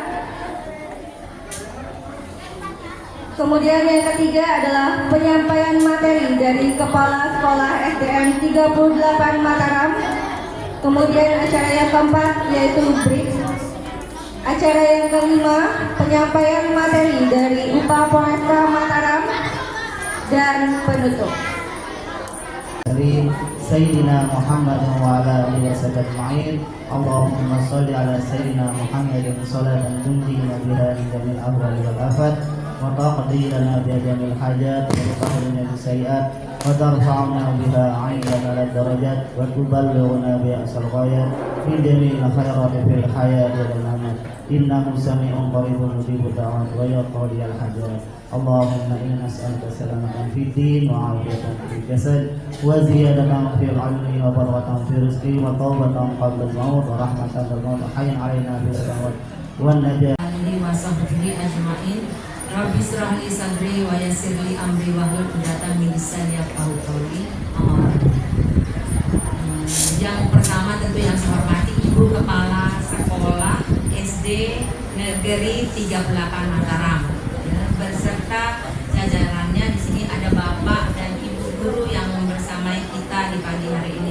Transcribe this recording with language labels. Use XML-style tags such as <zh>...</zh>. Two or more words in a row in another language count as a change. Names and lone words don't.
<id>Kemudian yang ketiga adalah penyampaian materi dari Kepala Sekolah SDN 38 Mataram. Kemudian acara yang keempat yaitu break. Acara yang kelima, penyampaian materi dari Upa Polresta Mataram, dan penutup</id> <ar>dari سيدنا محمد وعلى آله وسلم أجمعين. اللهم صل على سيدنا محمد صلاة تنجينا بها من جميع الأهوال والآفات وتقضي لنا بجميع الحاجات وتطهرنا بالسيئات وترفعنا بها عندنا الدرجات وتبلغنا بأقصى الغايات من جميع الخيرات في الحياة والممات. إنه سميع قريب مجيب الدعوات ويقضي الحاجات. اللهم إنا نسألك سلامة في الدين وعافية في الجسد وزيادة في العلم وبركة في الرزق وتوبة قبل الموت ورحمة في الموت حيا علينا في السماوات والنجاة وصحبه أجمعين. رب اشرح لي صدري ويسر لي أمري واحلل عقدة من لساني يفقهوا قولي.</ar> <id>Yang pertama tentu yang saya hormati Ibu Kepala Sekolah SD Negeri 38 Mataram, ya, beserta jajarannya. Di sini ada Bapak dan Ibu guru yang bersamai kita di pagi hari ini.</id>